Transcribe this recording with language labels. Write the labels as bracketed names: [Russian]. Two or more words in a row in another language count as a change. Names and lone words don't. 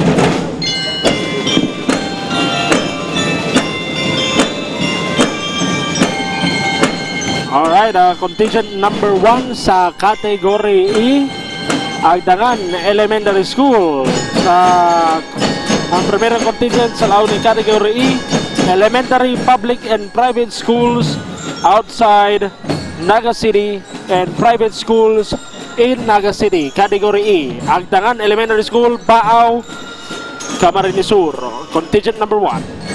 [English] Alright, contingent number 1 sa category E, Agdangan Elementary School. [Bikol] Ang primerong contingent sa laon ni category E, [English] elementary, public and private schools outside Naga City and private schools in Naga City. Category E, Agdangan Elementary School, Baaw, Camarines Sur. Contingent number 1.